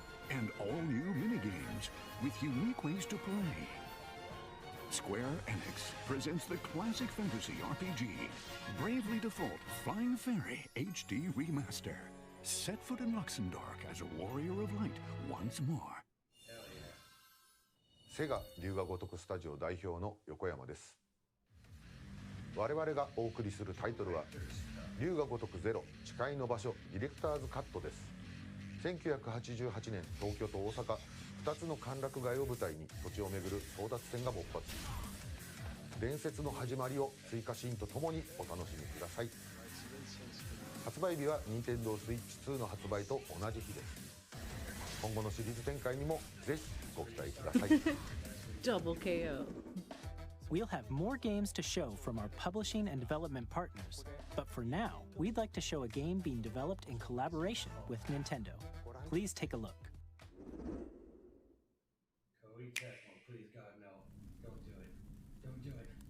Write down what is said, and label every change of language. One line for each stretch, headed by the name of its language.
English: And all new minigames with unique ways to play. Square Enix presents the classic fantasy RPG, Bravely Default Flying Fairy HD Remaster. Set foot in Luxembourg as a warrior of light once more.
Japanese: セガ龍が如くスタジオ代表の横山です。我々がお送りするタイトルは龍が如くゼロ誓いの場所ディレクターズカットです。 1988年東京と大阪2つの歓楽街を舞台に土地を巡る争奪戦が勃発。伝説の始まりを追加シーンとともにお楽しみください。発売日は Nintendo Switch 2の発売と同じ日です。今後のシリーズ展開にもぜひご期待ください。
English: Double KO. We'll have more games to show from our publishing and development partners, but for now, we'd like to show a game being developed in collaboration with Nintendo. Please take a look. Koei Tecmo, please God, no. Don't do it. Don't do it.